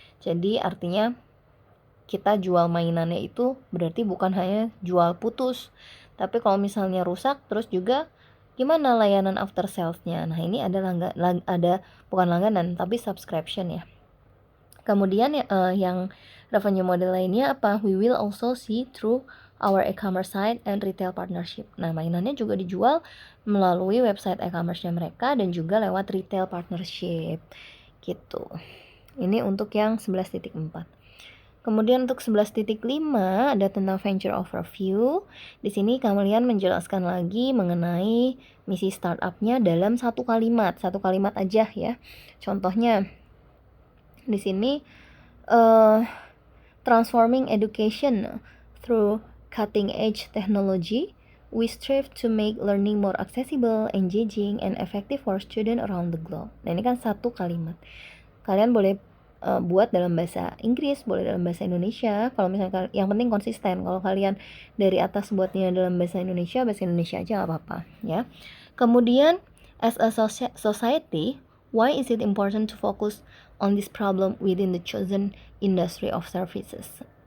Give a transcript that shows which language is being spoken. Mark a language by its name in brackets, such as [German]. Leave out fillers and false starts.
[Indonesian] Jadi artinya kita jual mainannya itu berarti bukan hanya jual putus, tapi kalau misalnya rusak terus juga gimana layanan after sales-nya. Nah, ini ada bukan langganan tapi subscription ya. Kemudian yang revenue model lainnya apa? [English] We will also see through our e-commerce site and retail partnership. [Indonesian] Nah, mainannya juga dijual melalui website e-commerce-nya mereka dan juga lewat retail partnership gitu. Ini untuk yang 11.4. Kemudian untuk 11.5 ada tentang venture overview. Di sini kalian menjelaskan lagi mengenai misi startupnya dalam satu kalimat aja ya. Contohnya di sini [English] transforming education through cutting edge technology. We strive to make learning more accessible, engaging, and effective for students around the globe. [Indonesian] Nah, ini kan satu kalimat. Kalian boleh buat dalam bahasa Inggris, boleh dalam bahasa Indonesia. Kalau misalnya yang penting konsisten. Kalau kalian dari atas buatnya dalam bahasa Indonesia aja nggak apa-apa ya. Kemudian [English] as a society, why is it important to focus on this problem within the chosen industry of services?